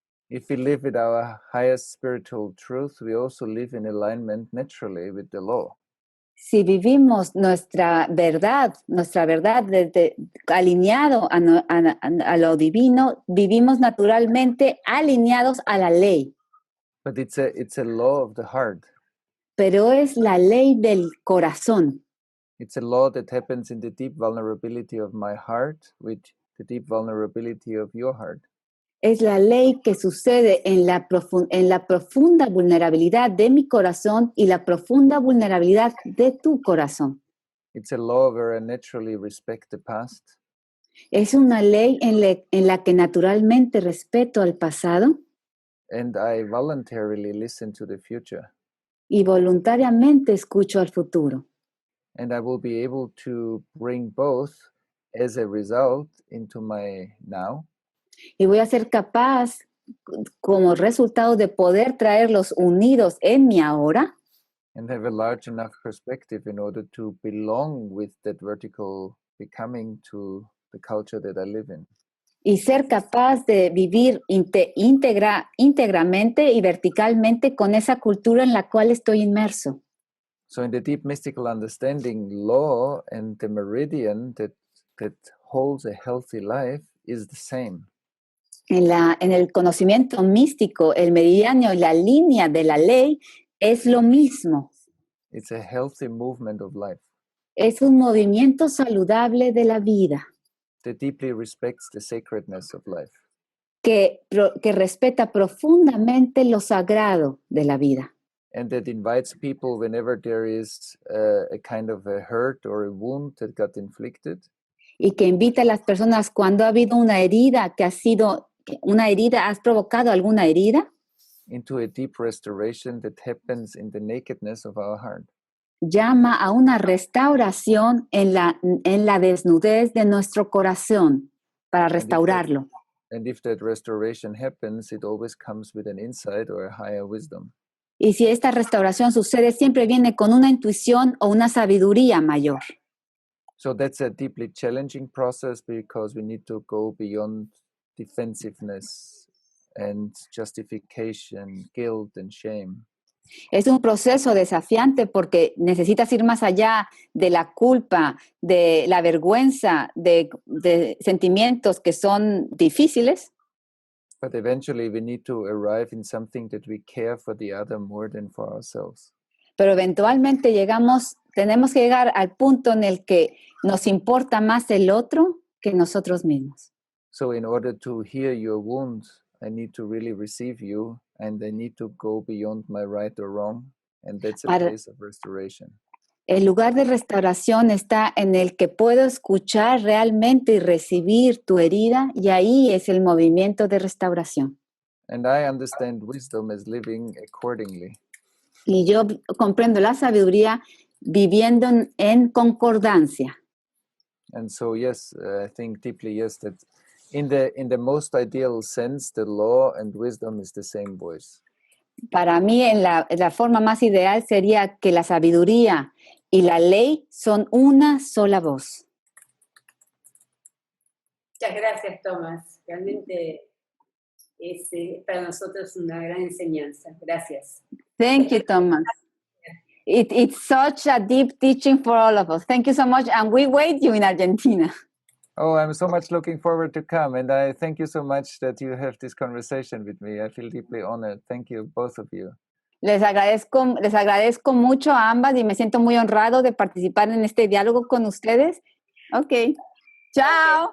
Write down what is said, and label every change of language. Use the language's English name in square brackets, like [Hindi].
[English] If we live with our highest spiritual truth, we also live in alignment naturally with the law. [Spanish] Si vivimos nuestra verdad desde, alineado a lo divino, vivimos naturalmente alineados a la ley. [English] But it's a law of the heart. [Spanish] Pero es la ley del corazón. [English] It's a law that happens in the deep vulnerability of my heart with the deep vulnerability of your heart. [Spanish] Es la ley que sucede en la profunda vulnerabilidad de mi corazón y la profunda vulnerabilidad de tu corazón. [English] It's a law where I naturally respect the past. [Spanish] Es una ley en la que naturalmente respeto al pasado. [English] And I voluntarily listen to the future. [Spanish] Y voluntariamente escucho al futuro. [English] And I will be able to bring both as a result into my now. [Spanish] Y voy a ser capaz, como resultado de poder traerlos unidos en mi ahora. [English] And have a large enough perspective in order to belong with that vertical becoming to the culture that I live in. [Spanish] Y ser capaz de vivir íntegramente y verticalmente con esa cultura en la cual estoy inmerso. [English] So in the deep mystical understanding, law and the meridian that holds a healthy life is the same. [Spanish] En el conocimiento místico, el meridiano y la línea de la ley es lo mismo. [English] It's a healthy movement of life. [Spanish] Es un movimiento saludable de la vida. [English] That deeply respects the sacredness of life. [Spanish] Que respeta profundamente lo sagrado de la vida. [English] And that invites people whenever there is a kind of a hurt or a wound that got inflicted. [Spanish] Y que invita a las personas cuando ha habido una herida ¿has provocado alguna herida? [English] Into a deep restoration that happens in the nakedness of our heart. [Spanish] Llama a una restauración en la desnudez de nuestro corazón para restaurarlo. [English] And if that restoration happens, it always comes with an insight or a higher wisdom. [Spanish] Y si esta restauración sucede, siempre viene con una intuición o una sabiduría mayor. [English] So that's a deeply challenging process because we need to go beyond defensiveness and justification, guilt and shame. [Spanish] Es un proceso desafiante porque necesitas ir más allá de la culpa, de la vergüenza, de sentimientos que son difíciles. [English] But eventually we need to arrive in something that we care for the other more than for ourselves. [Spanish] Pero eventualmente tenemos que llegar al punto en el que nos importa más el otro que nosotros mismos. [English] So in order to heal your wounds, I need to really receive you and I need to go beyond my right or wrong. And that's a place of restoration. [Spanish] El lugar de restauración está en el que puedo escuchar realmente y recibir tu herida y ahí es el movimiento de restauración. [English] And I understand wisdom as living accordingly. [Spanish] Y yo comprendo la sabiduría viviendo en concordancia. [English] And so yes, I think deeply yes that in the most ideal sense, the law and wisdom is the same voice. [Spanish] Para mí, en la forma más ideal sería que la sabiduría y la ley son una sola voz. Muchas gracias, Tomás. Realmente es para nosotros una gran enseñanza. Gracias. [English] Thank you, Thomas. It's such a deep teaching for all of us. Thank you so much, and we wait you in Argentina. Oh, I'm so much looking forward to come, and I thank you so much that you have this conversation with me. I feel deeply honored. Thank you, both of you. [Spanish] Les agradezco mucho a ambas y me siento muy honrado de participar en este diálogo con ustedes. Ok. Chao.